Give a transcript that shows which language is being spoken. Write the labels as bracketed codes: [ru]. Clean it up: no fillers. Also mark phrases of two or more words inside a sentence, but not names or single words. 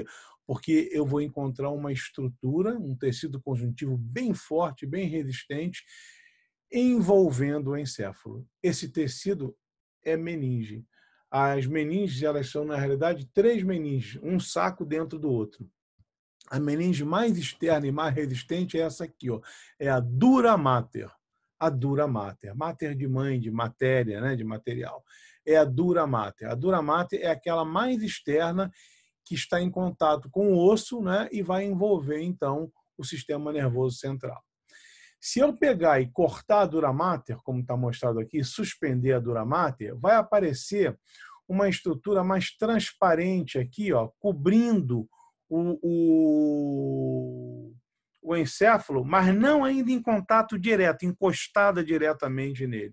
[pt] Porque eu vou encontrar uma estrutura, um tecido conjuntivo bem forte, bem resistente, envolvendo o encéfalo. Esse tecido é meninge. As meninges, elas são, na realidade, três meninges, um saco dentro do outro. A meninge mais externa e mais resistente é essa aqui, ó, é a dura mater. A dura mater. Mater de mãe, de matéria, né, de material. É a dura mater. A dura mater é aquela mais externa que está em contato com o osso, né, e vai envolver, então, o sistema nervoso central. Se eu pegar e cortar a dura mater, como está mostrado aqui, suspender a dura mater, vai aparecer uma estrutura mais transparente aqui, ó, cobrindo o encéfalo, mas não ainda em contato direto, encostada diretamente nele.